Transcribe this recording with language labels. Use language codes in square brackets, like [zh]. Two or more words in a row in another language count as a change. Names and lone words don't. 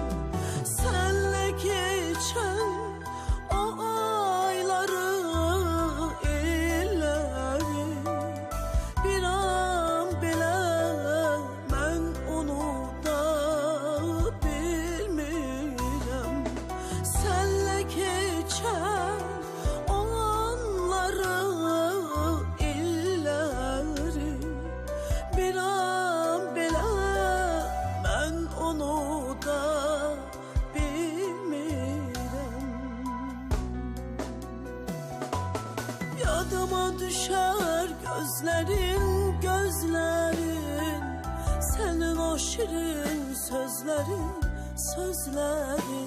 [tr] Senle geçen o ayları, illeri, bir an bile ben onu da bilmirəm. Senle geçen o anları, illeri, bir an bile ben onu da bilmirəm. [az] Yadıma düşər gözlərin, sənin o şirin sözlərin.